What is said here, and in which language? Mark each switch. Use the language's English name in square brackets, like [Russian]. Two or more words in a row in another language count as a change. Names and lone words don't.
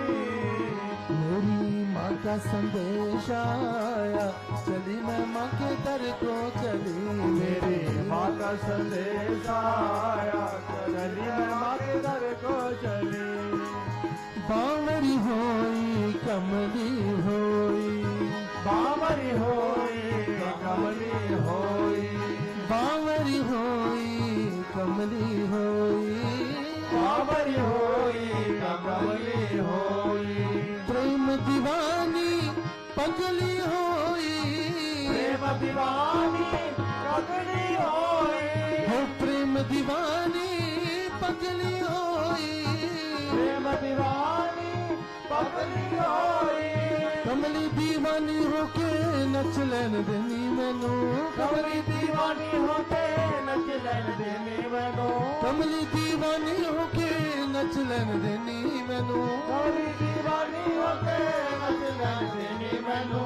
[Hindi] मेरी माँ का संदेश आया, चली मैं माँ के दर को चली, मेरी माँ का संदेश आया, चली मैं माँ के दर को चली। [Punjabi] ਬਾਵਰੀ ਹੋਈ ਕਮਲੀ ਹੋਈ, ਬਾਵਰੀ ਹੋਈ ਕਮਲੀ ਹੋਈ, ਬਾਵਰੀ ਹੋਈ ਕਮਲੀ ਹੋਈ, ਬਾਵਰੀ ਹੋਈ ਕਮਲੀ ਹੋਈ। ਪ੍ਰੇਮ ਦੀਵਾਨੀ ਪਗਲੀ ਹੋਈ, ਪ੍ਰੇਮ ਦੀਵਾਨੀ ਪਗਲੀ ਹੋਈ, ਹੋ ਪ੍ਰੇਮ ਦੀਵਾਨੀ ਪਗਲੀ ਹੋਈ, ਪ੍ਰੇਮ ਦੀਵਾਨੀ ਪਗਲੀ ਹੋਈ। ਕਮਲੀ ਦੀਵਾਨੀ ਹੋਕੇ ਨੱਚ ਲੈਣ ਦੇਣੀ ਮੈਨੂੰ, ਕਮਲੀ ਦੀਵਾਨੀ ਹੋਕੇ ਨੱਚ ਲੈਣ ਦੇਣੀ ਮੈਨੂੰ, ਕਮਲੀ ਦੀਵਾਨੀ ਹੋਕੇ ਨੱਚ ਲੈਣ ਦੇਣੀ ਮੈਨੂੰ, ਕਮਲੀ ਦੀਵਾਨੀ ਹੋਕੇ ਨੱਚ ਲੈਣ ਦੇਣੀ ਮੈਨੂੰ,